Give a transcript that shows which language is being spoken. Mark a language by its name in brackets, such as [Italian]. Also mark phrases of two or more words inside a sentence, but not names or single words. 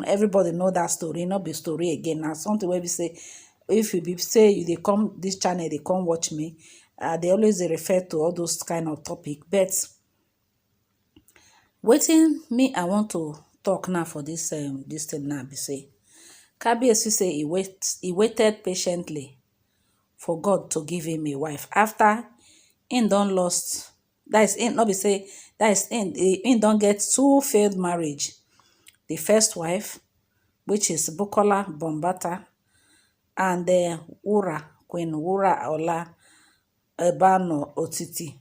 [Nigerian Pidgin] Everybody know that story, not be story again. Na something wey be say, if you be say you dey come this channel, they come watch me, they always dey refer to all those kind of topic. But wetin me I want to talk now for this thing now be say, Kabiyesi say he waited patiently for God to give him a wife after him don lost. That is him, not be say that is him don get two failed marriage. The first wife, which is Bukola Bombata, and Queen Wura Ola Ebano Otiti.